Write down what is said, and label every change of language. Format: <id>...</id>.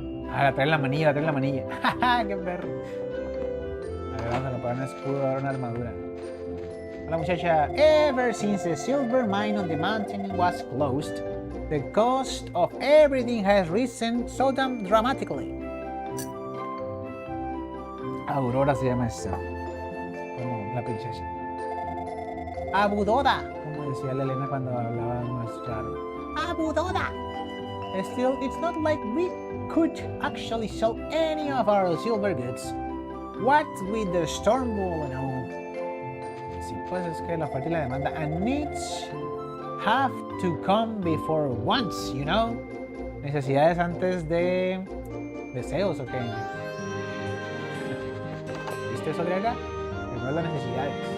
<es>Ah, la trae la manilla, ¡Jaja! ¡Qué perro! A ver, vamos a poner un escudo, ahora una armadura. Hola muchacha.</es> <en>Ever since the silver mine on the mountain was closed, the cost of everything has risen so damn dramatically.</en> <es>Aurora se llama esa. Como la princesa. Abudoda, como decía la Elena cuando hablaba más raro. Abudoda.</es> <en>Still, it's not like we could actually sell any of our silver goods. What with the storm wall and all.</en> <es>Sí, pues es que la oferta y la demanda.</es> <en>And needs have to come before wants, you know.</en> <es>Necesidades antes de deseos, ¿o qué? ¿Viste eso, griega? Recuerda las necesidades.</es>